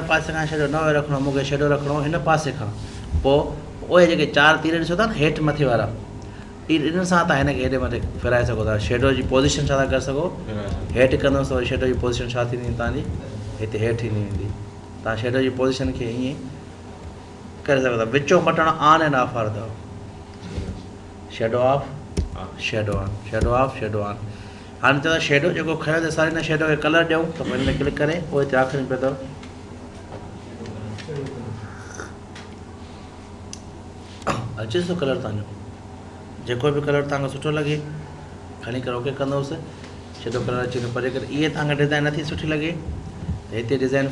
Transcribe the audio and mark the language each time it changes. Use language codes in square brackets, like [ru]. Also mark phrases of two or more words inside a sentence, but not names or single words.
[sd] पासे खां शेडो न रखिणो मूंखे शेडो रखिणो हिन पासे खां पोइ उहे जेके 4 तीर ॾिसो था न हेठि मथे वारा इन सां तव्हां हिनखे हेॾे मथे फिराए सघो था शेडो जी पोज़ीशन छा था करे सघो हेठि कंदुसि त वरी शेडो जी पोज़ीशन छा थींदी तव्हांजी हिते हेठि ईंदी वेंदी तव्हां शेडो जी पोज़ीशन खे ईअं करे सघो था विचो बटण [en] on and off [sd] वारो अथव [en] shadow off shadow on shadow off shadow on [sd] हाणे चवंदा शेडो जेको खयो त सारे हिन शेडो खे कलर ॾियूं त पोइ हिन में क्लिक करे पोइ हिते आख़िरी में पियो अथव अचे थो कलर तव्हांजो जेको बि कलर तव्हांखे सुठो लॻे खणी करे ओके कंदोसि [en] shadow color [sd] अची थो परे करे इहे तव्हांखे डिज़ाइन नथी सुठी लॻे त हिते डिज़ाइन